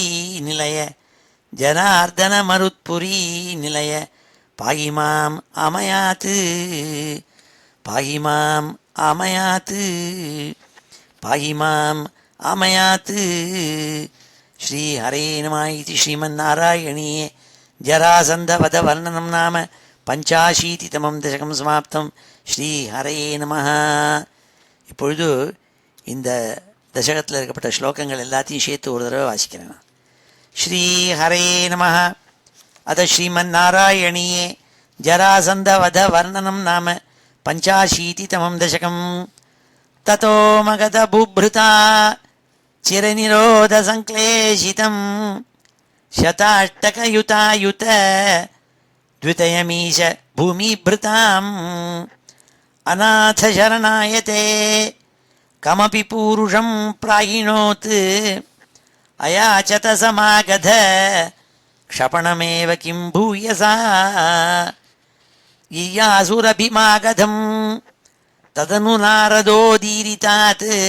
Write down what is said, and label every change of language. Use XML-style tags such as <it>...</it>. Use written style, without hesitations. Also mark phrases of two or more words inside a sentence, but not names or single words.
<sa>निलय जनार्दन मरुत्पुरी निलय पाहि माम् आमयात् पाहि माम् आमयात् पाहि माम् आमयात् श्री हरे नमः इति श्रीमन्नारायणीये जरासन्धवधवर्णनं नाम पञ्चाशीतितमम् दशकम् समाप्तम्. श्री हरे नमः.</sa> <ta>இப்பொழுது இந்த தசகத்தில் இருக்கப்பட்ட ஸ்லோகங்கள் எல்லாத்தையும் சேர்த்து ஒரு தடவை வாசிக்கிறேன்.</ta> <sa>श्री हरे नमः. अथ श्रीमन् नारायणीये जरासन्ध वध वर्णनम् नाम पञ्चाशीतितमम् दशकम्. ततो मगध भूभृता चिरनिरोध सङ्क्लेशितम् शताष्टकयुतायुत द्वितयमीश भूमिभृताम् अनाथ शरणायते कमपि पूरुषं प्रायिणोत् अयाचत समागध क्षपणमेव किं भूयसा ययासुरभिमागधं तदनु नारदोदीरितात्</sa>